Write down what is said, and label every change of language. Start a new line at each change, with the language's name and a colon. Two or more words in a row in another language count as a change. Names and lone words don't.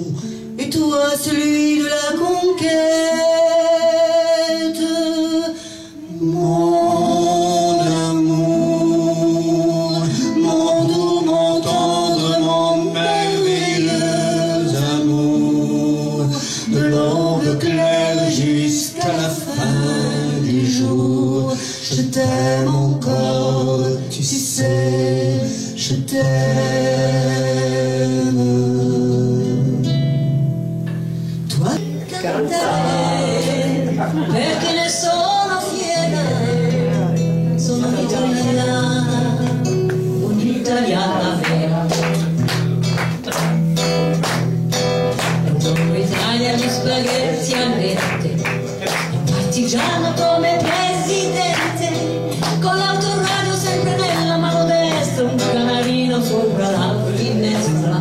French: Et toi, celui de la conquête, mon amour, mon doux, mon tendre, mon merveilleux amour, de l'aube claire jusqu'à la fin du jour. Je t'aime encore, tu sais, je t'aime.
Italian: Perché ne sono fiera, sono un'italiana vera. Buongiorno Italia, gli spaghetti a verde, il partigiano come presidente, con l'autoradio sempre nella mano destra, un canarino sopra la finestra.